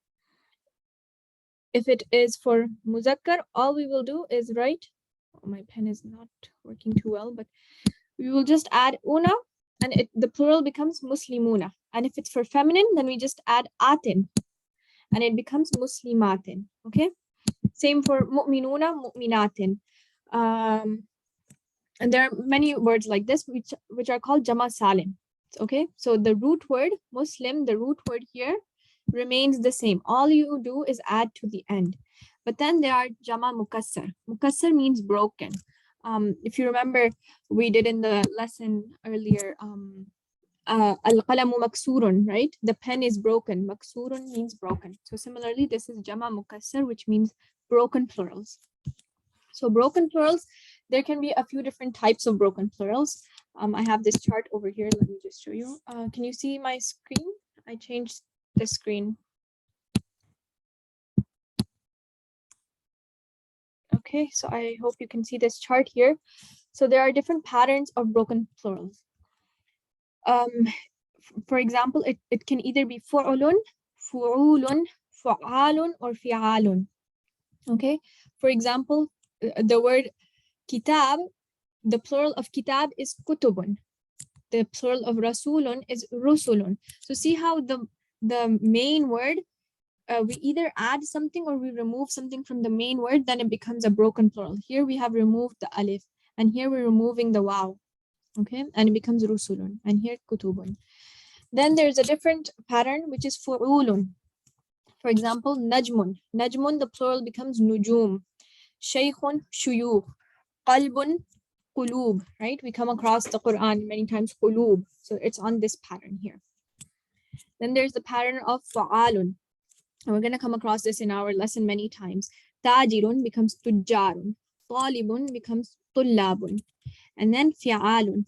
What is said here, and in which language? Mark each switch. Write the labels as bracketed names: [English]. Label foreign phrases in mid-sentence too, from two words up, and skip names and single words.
[English] If it is for muzakkar, all we will do is write, oh, my pen is not working too well, but we will just add una and the plural becomes muslimuna. And if it's for feminine, then we just add atin and it becomes muslimatin. Okay. Same for [Arabic] مؤمنون، مؤمنات. [English] And there are many words like this, which are called [Arabic] جمع سالم. [English] Okay. So the root word Muslim, the root word here remains the same. All you do is add to the end. But then there are [Arabic] جمع مكسر. [English] Mukassar means broken. If you remember, we did in the lesson earlier, [Arabic] القلمُ مكسورٌ, [English] right? The pen is broken. Maksurun means broken. So similarly, this is [Arabic] جمع مكسر, [English] which means broken plurals. So broken plurals, there can be a few different types of broken plurals. I have this chart over here. Let me just show you. Can you see my screen? I changed the screen. Okay, so I hope you can see this chart here. So there are different patterns of broken plurals. For example, it can either be [Arabic] فُعُلٌ، فُعُلٌ، فُعَالٌ, [English] or fi'alun. Okay, for example, the word kitab, the plural of kitab is kutubun. The plural of rasulun is rusulun. So see how the main word, we either add something or we remove something from the main word, then it becomes a broken plural. Here we have removed the alif, and here we're removing the waw. Okay, and it becomes rusulun, and here kutubun. Then there's a different pattern, which is fu'ulun. For example, najmun. Najmun, the plural becomes nujum. [Arabic] شيخٌ، شيوخ. قلبٌ، قلوب, [English] right? We come across the Quran many times, qulub. So it's on this pattern here. Then there's the pattern of fa'alun. And we're going to come across this in our lesson many times. Tajirun becomes tujjarun. Talibun becomes tullabun. And then fi'alun.